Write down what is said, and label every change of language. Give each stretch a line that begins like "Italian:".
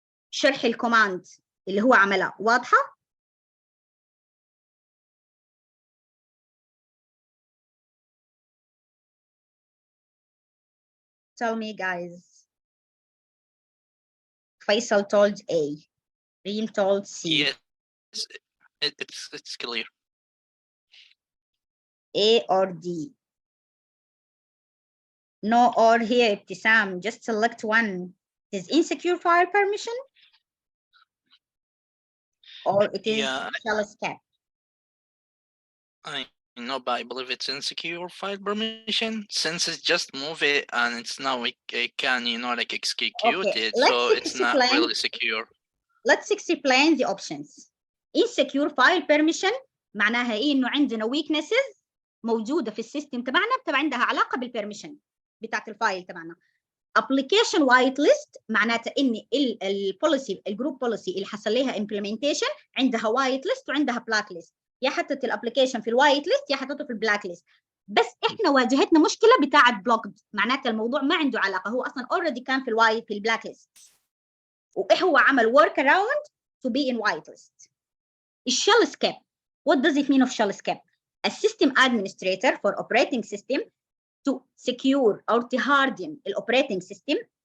Arabic: شرح الكوماند اللي هو عملها واضحه؟
English: Tell me guys. Faisal told A, Reem told C. Yes, it's clear. A or D? No or here, Ibtisam. Just select one. Is insecure file permission? Or it is shell escape? I know, but I believe it's insecure file permission since it's just move it and it's now it can like execute it, so it's not really secure. Let's explain the options.
Arabic: Insecure file permission معناها ايه؟ انه عندنا weaknesses موجوده في السيستم تبعنا بتبقى عندها علاقه بالبرميشن بتاعت الفايل تبعنا. application whitelist معناتها ان البوليسي الجروب بوليسي اللي حصل لها implementation عندها whitelist وعندها blacklist، يا حطت الابلكيشن في الوايت ليست يا حطته في البلاك ليست. بس احنا واجهتنا مشكله بتاعه بلوكد، معناتها الموضوع ما عنده علاقه، هو اصلا اوريدي كان في الوايت في البلاك ليست، وهو عمل ورك اراوند
English: to be in whitelist. الشell escape. What does it mean of shell escape? A system administrator for operating system to secure or to harden
Arabic: الاوبريتنج سيستم.